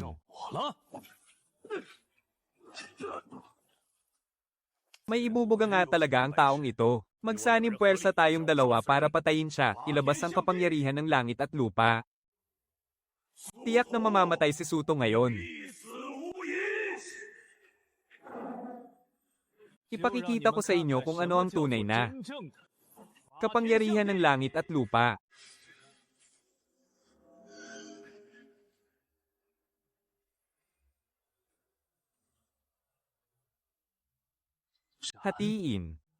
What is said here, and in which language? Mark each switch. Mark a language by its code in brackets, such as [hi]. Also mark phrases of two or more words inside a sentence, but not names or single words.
[zh] 我了。 [tl] May ibubuga nga talaga ang taong ito. Magsanib puwersa tayong dalawa para patayin siya, ilabas ang kapangyarihan ng langit at lupa. Tiyak na mamamatay si Suto ngayon. [zh] 必死无疑。 [tl] Ipakikita ko sa inyo kung ano ang tunay na kapangyarihan ng langit at lupa. Hatiin.